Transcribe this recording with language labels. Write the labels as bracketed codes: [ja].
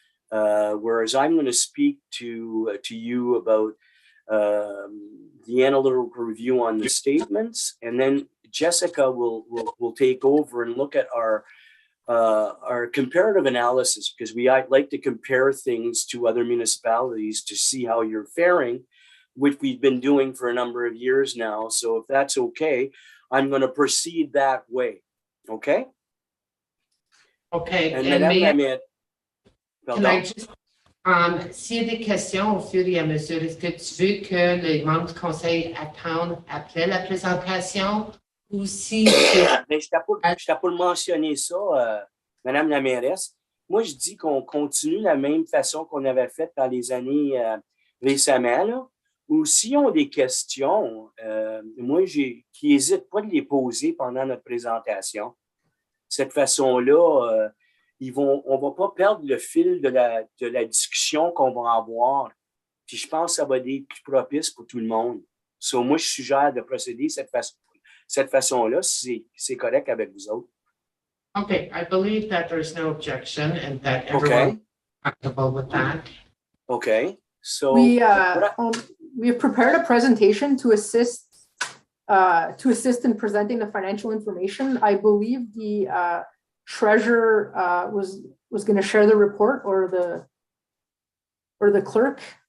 [en] Whereas I'm going to speak to you about the analytical review on the statements, and then Jessica will take over and look at our comparative analysis, because we like to compare things to other municipalities to see how you're faring, which we've been doing for a number of years now. So if that's okay, I'm going to proceed that way. Okay? Okay, And and [fr] Madame [en] may I- Lamette, can I just, [fr] s'il y a des questions au fur et à mesure, est-ce que tu veux que les membres du conseil attendent après la présentation ou si c'est... mais je t'ai pas mentionné ça, Madame la mairesse. Moi, je dis qu'on continue la même façon qu'on avait fait dans les années récemment, là, ou s'ils ont des questions, moi, qui n'hésitent pas de les poser pendant notre présentation. Cette façon-là, on va pas perdre le fil de la discussion qu'on va avoir. Puis je pense que ça va être plus propice pour tout le monde. So, moi, je suggère de procéder cette façon-là, si c'est correct avec vous autres. [en] Okay, I believe that there's no objection and that everyone is comfortable with that. Okay. So We have prepared a presentation to assist in presenting the financial information. I believe the treasurer was going to share the report, or the clerk.